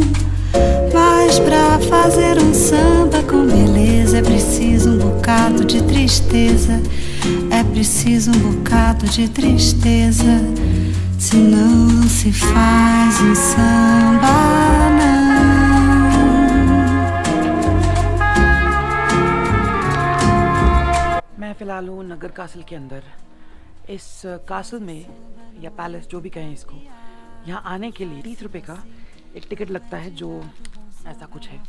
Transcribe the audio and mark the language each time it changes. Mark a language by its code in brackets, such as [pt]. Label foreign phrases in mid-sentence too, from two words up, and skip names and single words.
[pt] Mas pra fazer um samba com beleza é preciso um bocado de tristeza, é preciso um bocado de tristeza, senão não se faz um samba não. [hi] मैं फ़िलहाल हूँ नगर कासल के अंदर। इस कासल में या पैलेस जो भी कहें इसको, यहाँ आने के लिए 30 रुपये का एक टिकट लगता है, जो ऐसा कुछ है।